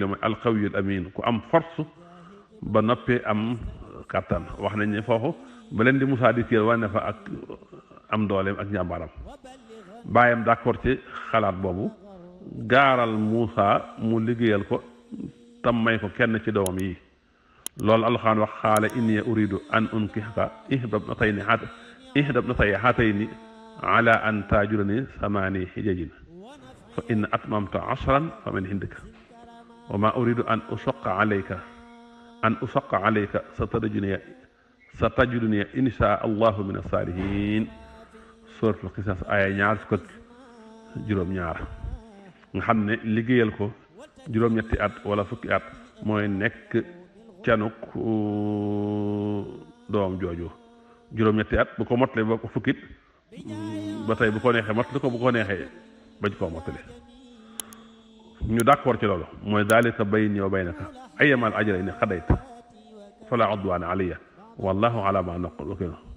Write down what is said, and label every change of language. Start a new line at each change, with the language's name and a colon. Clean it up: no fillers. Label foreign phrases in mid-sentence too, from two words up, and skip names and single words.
Wolof: mooy
Arabic: القوي الأمين
Wolof: ku am force ba noppee am kattan wax nañ ne foofu ba leen di Moussa di kii wane fa ak am dooleem ak njàmbaaram baayam d'accord ci xalaat boobu gaaral Moussa mu liggéeyal ko tam may ko kenn ci doomam yi loolu alxuraan wax
Arabic: قال إني أريد أن أنكحك إحدى ابنتي هاتين على أن تأجرني ثماني حجج فإن أتممت عشرا فمن عندك وما أريد أن أشق عليك ستجدني إن شاء الله من الصالحين
Wolof: suuratul Qisaas aaya ñaar fukk ak juróom-ñaar nga xam ne liggéeyal ko juróom-ñetti at wala fukki at mooy nekk canuk doom jooju juróom-ñetti at bu ko mottale ba ko fukkit ba tey bu ko neexee mottali ko bu ko neexee bañ koo mottali ñu d'accord ci loolu mooy
Arabic: ذلك بيني وبينك أيما الأجلين قضيت فلا عدوان علي والله على ما نقول وكيل